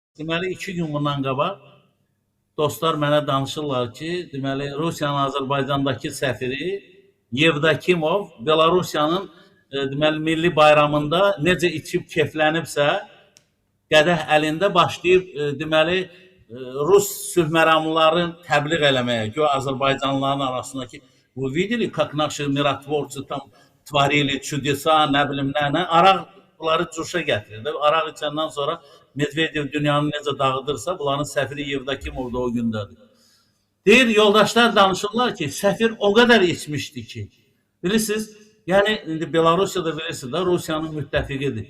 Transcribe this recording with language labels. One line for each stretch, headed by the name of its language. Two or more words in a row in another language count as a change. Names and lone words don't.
Azerbaijani: Deməli, 2 gün bundan qabaq dostlar mənə danışırlar ki, deməli, Rusiyanın Azərbaycandakı səfiri Yevdokimov Belarusiyanın deməli, milli bayramında necə içib keflənibsə, qədəh əlində başlayıb deməli, Rus sülhməramlıların təbliğ eləməyə, ki, Azərbaycanlıların arasındakı bu
Russian: видели, как наши миротворцы там творили чудеса,
Azerbaijani: nə bilim nə, araqları cuşa gətirir. Araq içəndən sonra Medvedev dünyanı necə dağıdırsa, bunların səfiri Yevdokimov da o gündədir. Deyir, yoldaşlar danışırlar ki, səfir o qədər içmişdi ki, bilirsiniz, yəni, indi Belarusiyada bilirsiniz də, Rusiyanın müttəfiqidir.